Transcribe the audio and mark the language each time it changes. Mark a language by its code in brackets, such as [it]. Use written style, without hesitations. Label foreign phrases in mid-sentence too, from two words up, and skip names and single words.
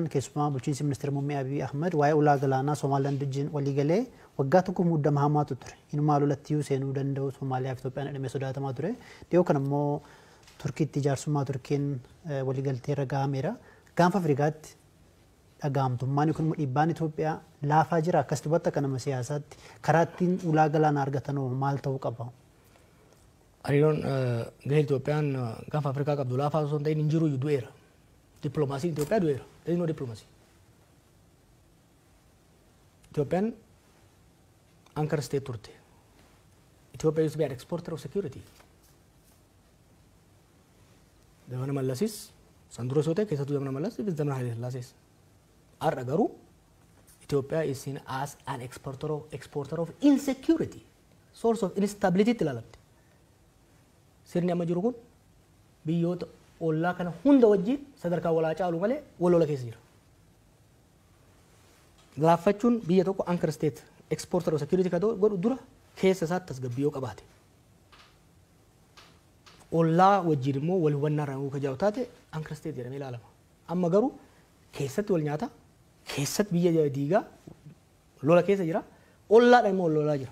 [om] keessumaa bulchiinsi ministeera muummee Abiy Ahmed waa'ee ulaa galaanaa Somaalilaan wajjin walii galee waggaa tokko muddama hamaatu ture inumaa lolattii seenuu danda'u Somaaliyaa fi Itoophiyaan dhimma sodaatamaa ture dhiyoo kana immoo Turkiitti jaarsummaa Turkiin walii galtee irra gahameera gaanfa Afrikaatti dhagaamtummaan yookiin dhiibbaan Itoophiyaa laafaa jira akkas dubbata kana siyaasaatti karaa ittiin ulaa galaanaa argatan maal ta'uu qaba. Hariiroon gahee Itoophiyaan gaanfa Afrikaa qabdu laafaa osoo hin ta'in hin jiru du'eera. Diplomaasiin Itoophiyaa du'eera. [en] There is no diplomacy. [om] Itoophiyaan [en] anchor state [om] turte. [en] Ethiopia used to be an exporter of security. [om] Zamana Mallasis Sandro Sote keessattuu zamana Mallas fi zamana Haile Sillaasees. Har'a garuu [en] Ethiopia is seen as an exporter of insecurity, source of instability [om] itti ilaalamte. Sirni amma jiru kun biyyoota ollaa kana hunda wajjin sadarkaa walaa caalu malee walola keessa jira. Laaffachuun biyya tokko [en] anchor state exporter of security [om] ka godhu dura keessa isaatti tasgabbii qabaate. Ollaa wajjin immoo wal hubannaa irraa ka jaa'u taate [en] anchor state [om] jedhamee ilaalama. Amma garuu keessatti wal nyaata keessatti biyya diigaa lola keessa jira ollaadhaan immoo lolaa jira.